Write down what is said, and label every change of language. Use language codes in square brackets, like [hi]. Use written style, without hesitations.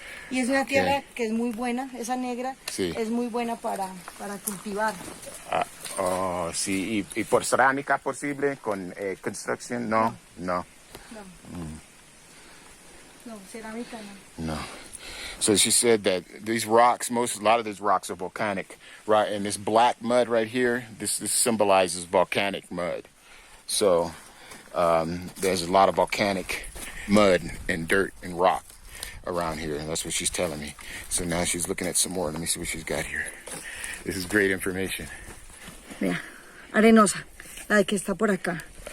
[es] Y es una tierra que es muy buena, esa negra, es muy buena para cultivar. Sí, y por cerámica posible, con construcción, no. No, cerámica no. [en] So she said that these rocks, a lot of these rocks are volcanic, right? And this black mud right here, this symbolizes volcanic mud. So there's a lot of volcanic mud and dirt and rock around here. And that's what she's telling me. So now she's looking at some more. Let me see what she's got here. This is great information. [es] Vea, arenosa, la que está por acá.